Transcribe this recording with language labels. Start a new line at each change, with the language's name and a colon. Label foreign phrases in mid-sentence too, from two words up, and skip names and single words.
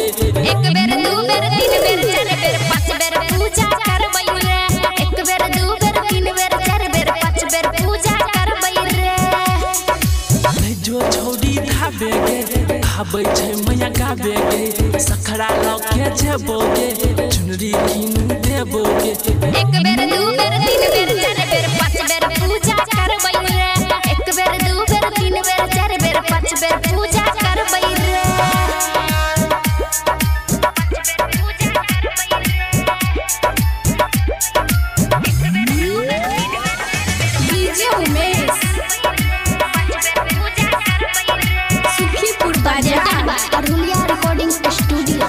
Angika: एक बेर दू बेर तीन बेर चार बेर पांच बेर पूजा करबै रे एक बेर दू बेर तीन बेर चार बेर पांच बेर पूजा करबै रे नहीं जो छोड़ी थाबे गे आबै छै मैया गावे गे सखरा लके जेबोगे चुनरी किनु देबोगे एक बेर दू बेर तीन बेर चार बेर पांच बेर पूजा करबै रे एक बेर दू बेर तीन बेर चार बेर पांच बेर पूजा करबै रे डीजे उमेश सुखीपुर बाजार अरुलिया
English: recording studio